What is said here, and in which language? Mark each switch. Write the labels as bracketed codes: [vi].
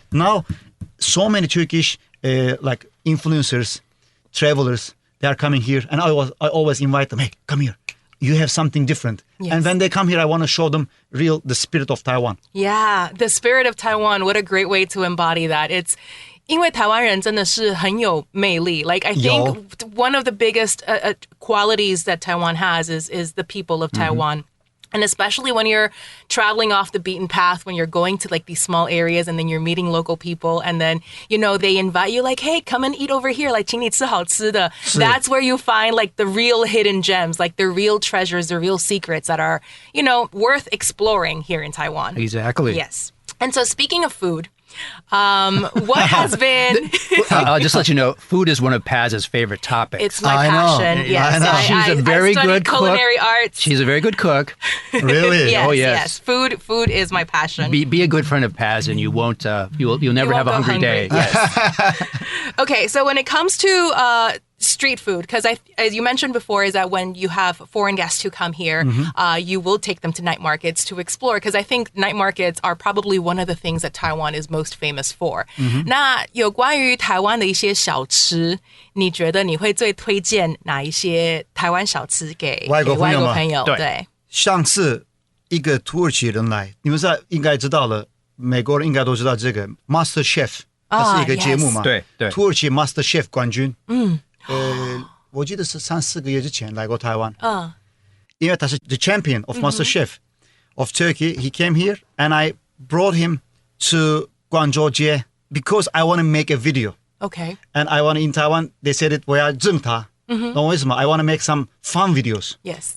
[en] Now, so many Turkish like influencers, travelers, they are coming here, and I always invite them. Hey, come here. You have something different. Yes. And when they come here, I want to show them the spirit of Taiwan. Yeah, the spirit of Taiwan. What a great way to embody that. It's [zh] 因为台湾人真的是很有魅力. [en] Like I think one of the biggest qualities that Taiwan has is the people of Taiwan. And especially when you're traveling off the beaten path, when you're going to like these small areas and then you're meeting local people and then, they invite you like, hey, come and eat over here, like [zh] 请你吃好吃的. [en] That's where you find like the real hidden gems, like the real treasures, the real secrets that are, worth exploring here in Taiwan. Exactly. Yes. And so speaking of food, what has been... I'll just let you know, food is one of Paz's favorite topics. It's my passion. Yes, I know. She's a very good cook. Culinary arts. She's a very good cook. Really? Yes, Oh, yes. Food is my passion. Be a good friend of Paz, and you won't. You'll never have a hungry day. Yes. Okay, so when it comes to street food, because as you mentioned before, is that when you have foreign guests who come here, you will take them to night markets to explore, because I think night markets are probably one of the things that Taiwan is most famous for. [zh] 那有关于台湾的一些小吃，你觉得你会最推荐哪一些台湾小吃给外国朋友？对，上次一个土耳其人来，你们应该知道了，美国人应该都知道这个 Master Chef， 它是一个节目嘛，对，土耳其 Master Chef 冠军。我记得是3-4个月之前来过台湾。因为他是 [en] the champion of Master Chef of Turkey. He came here and I brought him to Guangzhou街 because I want to make a video. Okay. And I want in Taiwan, they said it, [zh] 我要整他。 懂我意思吗？ [en] I want to make some fun videos. Yes.